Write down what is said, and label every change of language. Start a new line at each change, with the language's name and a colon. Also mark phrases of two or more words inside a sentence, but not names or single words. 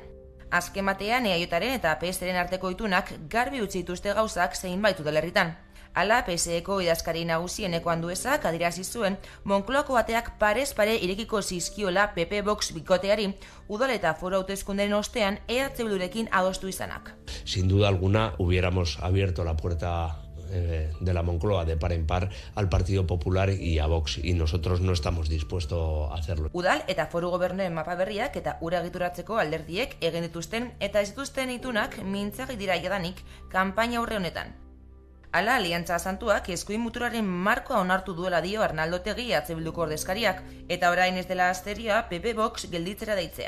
Basque: Azken batean EAJaren eta PSren arteko itunak garbi utzi dituzte gauzak zeinbait udalerritan. Hala, PSeko idazkari nagusieneko Anduezak adierazi zuen Moncloako ateak parez pare irekiko zizkiola PP Vox bikoteari udal eta foru hauteskundeen ostean EH Bildurekin adostu izanak.
Spanish: Sin duda alguna hubiéramos abierto la puerta de la Moncloa de par en par al Partido Popular y a Vox, y nosotros no estamos dispuestos a hacerlo.
Basque: Udal eta foru gobernuen mapa berriak eta ura egituratzeko alderdiek egin dituzten eta ez dituzten itunak mintzagi dira jadanik kanpaina aurre honetan. Hala, Aliantza Santuak eskuin muturaren markoa onartu duela dio Arnaldo Otegi EH Bilduko ordezkariak, eta orain ez dela asteria PP Vox gelditzera deitzea.